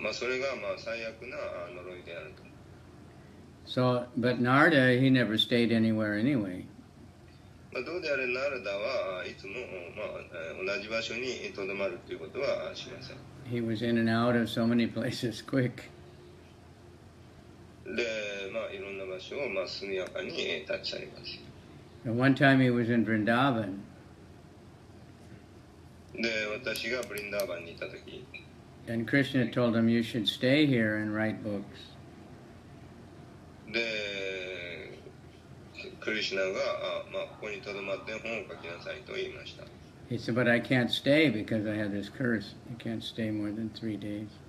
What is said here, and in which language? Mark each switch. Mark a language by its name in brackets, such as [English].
[Japanese] まあ、それがまあ最悪な呪いであると。 [English] So, but Narada, he never stayed anywhere anyway. [Japanese] まあ、どうであれ、ナラダはいつも、まあ、同じ場所にとどまるということはしません。 [English] He was in and out of so many places quick. [Japanese] で、まあ、いろんな場所を、まあ、速やかに立ち去ります。 [English] And one time he was in Vrindavan. [Japanese] で、私がブリンダーバンにいたとき、 [English] And Krishna told him, you should stay here and write books. [Japanese] で、クリシュナが、まあ、ここにとどまって本を書きなさいと言いました。 [English] He said, but I can't stay because I have this curse. I can't stay more than 3 days.